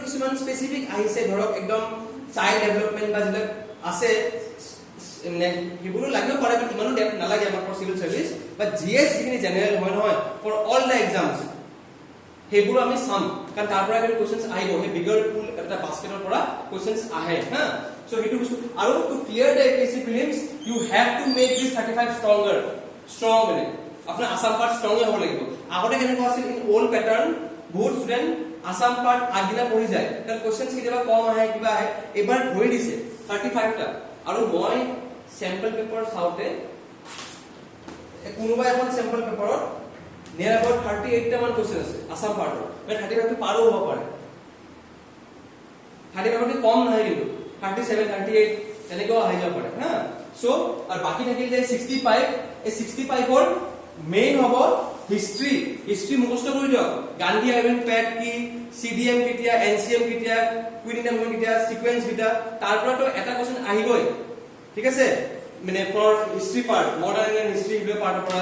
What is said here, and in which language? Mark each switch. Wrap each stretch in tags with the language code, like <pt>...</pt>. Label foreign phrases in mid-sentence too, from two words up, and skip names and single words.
<as>কিছুমান স্পেসিফিক আহিছে ধৰক একদম</as> <en>child development</en> <as>বা যিবিলাক আছে সেইবোৰো লাগিব পাৰে বাট ইমানো ডেপ নালাগে আমাৰ</as> <en>for civil service</en> <as>বাট GS যিখিনি জেনাৰেল হয় নহয়</as> <en>for all the</en> <as>এক্সামস সেইবোৰ আমি চাম কাৰণ তাৰ পৰা যদি কোৱেশ্চনছ আহিব সেই</as> <en>bigger pool</en> <as>এটা বাস্কেটৰ পৰা কোৱেশ্চনছ আহে হা সো হেতু বস্তু আৰু</as> <en>to clear the APSC prelims you have to make this 35 stronger strong</en> <as>মানে আপোনাৰ</as> <en>Assam part strong</en> <as>হ'ব লাগিব আগতে কেনেকুৱা আছিল</as> <en>in old pattern</en> <as>বহুত</as> <en>student Assam part</en> <as>আগদিনা পঢ়ি যায় কাৰণ কোৱেশ্চনছ কেতিয়াবা কম আহে কিবা আহে এবাৰ ধৰি দিছে 35 টা আৰু মই</as> <en>sample paper</en> <as>চাওতে কোনোবা এখন</as> <en>sample paperত near about</en> <as>38 টা মান কোৱেশ্চন আছে</as> <en>Assam partৰ</en> <as>মানে 35 টো পাৰো হ'ব পাৰে 35 টো কম নহয় কিন্তু 37 38 এনেকুৱা আহি যাব পাৰে হা সো আৰু বাকি থাকিল যে 65 এই 65 ৰ মেইন হ'ব হিষ্ট্ৰী মুখস্থ কৰি দিয়ক গান্ধী আইভেন প্যাট কি CDM কেতিয়া NCM কেতিয়া কুইন ইন মুভমেন্ট কেতিয়া সিকোয়েন্স কেতিয়া তাৰ পৰা তো এটা কোৱেশ্চন আহিবই ঠিক আছে মানে</as> <en>for history part modern Indian history</en> <as>ইভে পাৰ্টৰ পৰা</as>